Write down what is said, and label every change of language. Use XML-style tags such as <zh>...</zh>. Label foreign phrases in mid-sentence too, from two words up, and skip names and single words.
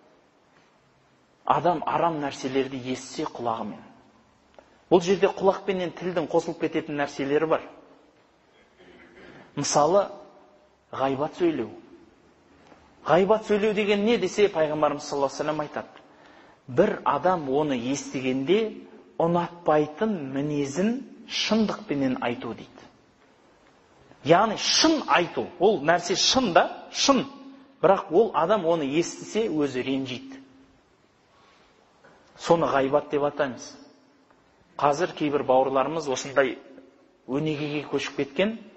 <kk>Адам арам нәрселерді естісе құлағымен. Бұл жерде құлақпенен тілдің қосылып кететін нәрселері бар. Мысалы, ғайбат сөйлеу. Ғайбат сөйлеу деген не десе, пайғамбарымыз</kk> <ar>صلى الله عليه وسلم</ar> <kk>айтады: бір адам оны естігенде ұнатпайтын мінезін шындықпенен айту дейді. Яғни шын айту. Ол нәрсе шын да, шын. Бірақ ол адам оны естісе өзі ренжиді. Соны ғайбат деп атаймыз. Қазір кейбір бауырларымыз осындай өнегеге көшіп кеткен.</kk>